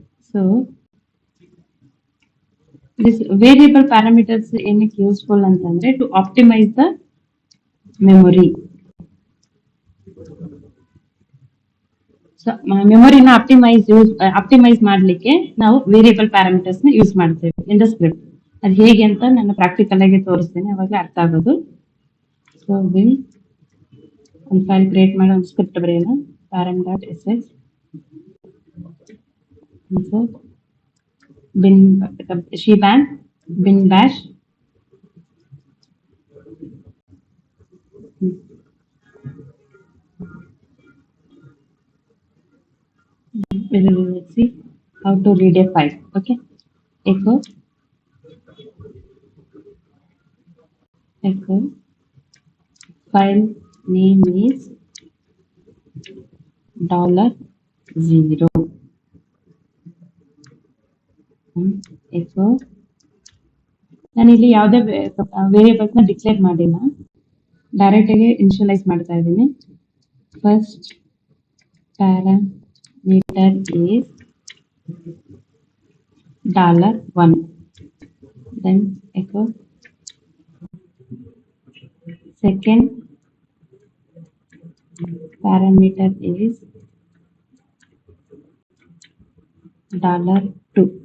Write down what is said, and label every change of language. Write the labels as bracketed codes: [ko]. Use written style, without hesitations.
[en] So this variable parameters [kn] ಏನಕ್ಕೆ [en] useful [kn] ಅಂತಂದ್ರೆ [en] to optimize the memory. [kn] So ಮೆಮೊರಿನ optimise ಮಾಡ್ಲಿಕ್ಕೆ ನಾವು ವೇರಿಯಬಲ್ ಪ್ಯಾರಾಮೀಟರ್ಸ್ ನ ಯೂಸ್ ಮಾಡ್ತೇವೆ ಇನ್ ದ ಸ್ಕ್ರಿಪ್ಟ್. ಅದು ಹೇಗೆ ಅಂತ ನಾನು ಪ್ರಾಕ್ಟಿಕಲ್ ಆಗಿ ತೋರಿಸ್ತೇನೆ, ಅವಾಗ ಅರ್ಥ ಆಗೋದು. ಸೊ ವಿಲ್ ಒಂದು ಫೈಲ್ ಕ್ರಿಯೇಟ್ ಮಾಡೋ ಒಂದು ಸ್ಕ್ರಿಪ್ಟ್ ಬರೆಯೋಣ, [en] param.sh bin shebang bin bash we will see how to read a file. Okay, echo file name is $0 echo. [kn] ನಾನು ಇಲ್ಲಿ ಯಾವುದೇ ವೇರಿಯೇಬಲ್ಸ್ ನ ಡಿಕ್ಲೇರ್ ಮಾಡಿಲ್ಲ, ಡೈರೆಕ್ಟ್ ಆಗಿ ಇನಿಷಿಯಲೈಸ್ ಮಾಡ್ತಾ ಇದ್ದೀನಿ. [en] First parameter is $1, then echo second parameter is $2.